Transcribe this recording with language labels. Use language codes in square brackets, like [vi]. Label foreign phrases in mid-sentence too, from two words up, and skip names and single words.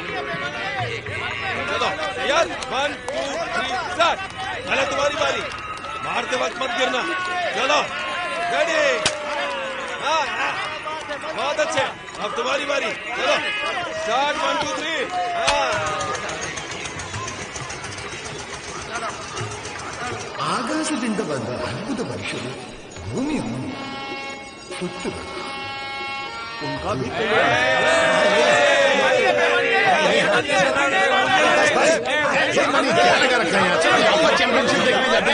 [hi] चलो यार, 1 2 3 स्टार्ट। पहले तुम्हारी बारी। मारते वक्त मत गिरना। चलो रेडी। हाँ बहुत अच्छे, अब तुम्हारी बारी। चलो स्टार्ट 1 2 3। [kn] ಆಕಾಶದಿಂದ ಬಂದ ಅದ್ಭುತ ಮನುಷ್ಯರು ಭೂಮಿಯನ್ನು ಸುತ್ತು [hi] उनका भी क्या लगा रखा है यहाँ? चैंपियनशिप देखने जाते हैं।